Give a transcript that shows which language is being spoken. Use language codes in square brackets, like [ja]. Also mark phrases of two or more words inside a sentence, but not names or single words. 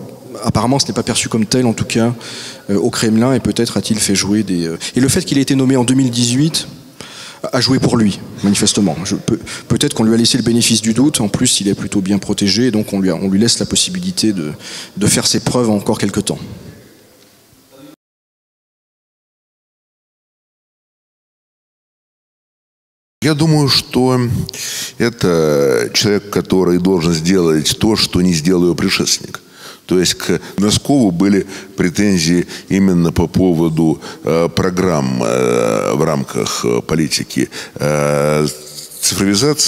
[fr] Apparemment, ce n'est pas perçu comme tel, en tout cas, au Kremlin, et peut-être a-t-il fait jouer des... Et le fait qu'il ait été nommé en 2018 a joué pour lui, manifestement. Peut-être qu'on lui a laissé le bénéfice du doute, en plus, il est plutôt bien protégé, donc on lui laisse la possibilité de faire ses preuves encore quelque temps. [ru] Я думаю, что это человек, который должен сделать то, что не сделал его предшественник. То есть к Носкову были претензии именно по поводу программ в рамках политики цифровизации.